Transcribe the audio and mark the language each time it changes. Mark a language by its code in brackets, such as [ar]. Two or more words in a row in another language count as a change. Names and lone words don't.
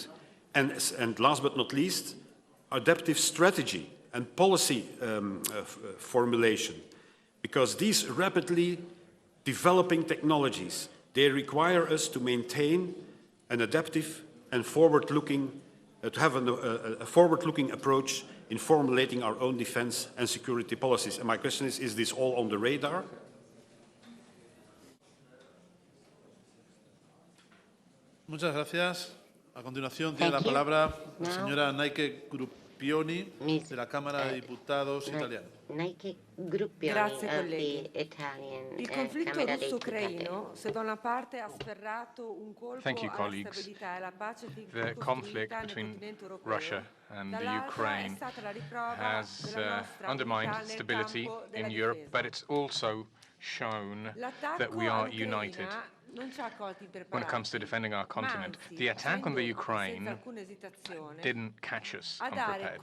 [en] And last but not least, adaptive strategy and policy formulation, because these rapidly developing technologies, they require us to maintain an adaptive and forward-looking, to have a forward-looking approach in formulating our own defense and security policies. And my question is this all on the radar? [es] Muchas gracias. A continuación tiene la palabra la señora Naike Gruppioni de la Cámara de Diputados italiana. [it] Grazie colleghi. Il conflitto russo-ucraino, se da una parte ha sferrato un colpo alla stabilità e alla pace [en] The conflict between Russia and the Ukraine has undermined stability in Europe, but it's also shown that we are united when it comes to defending our continent. The attack on the Ukraine didn't catch us unprepared.